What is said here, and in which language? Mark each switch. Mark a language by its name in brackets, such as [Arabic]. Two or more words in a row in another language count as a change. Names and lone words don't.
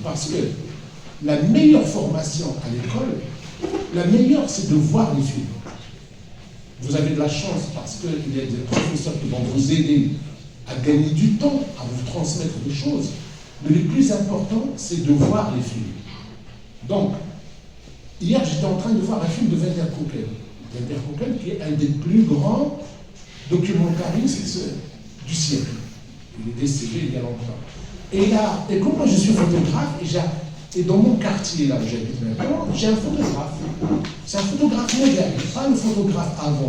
[French] Parce que la meilleure formation à l'école, la meilleure, c'est de voir les films. Vous avez de la chance parce qu'il y a des professeurs qui vont vous aider à gagner du temps, à vous transmettre des choses. Mais le plus important, c'est de voir les films. Donc, hier, j'étais en train de voir un film de Van der Koeken. Van der Koeken, qui est un des plus grands documentaristes du siècle. Il est décédé il y a longtemps. Et comme moi je suis photographe, et dans mon quartier, là où j'habite maintenant, j'ai un photographe. C'est un photographe moderne, pas le photographe avant.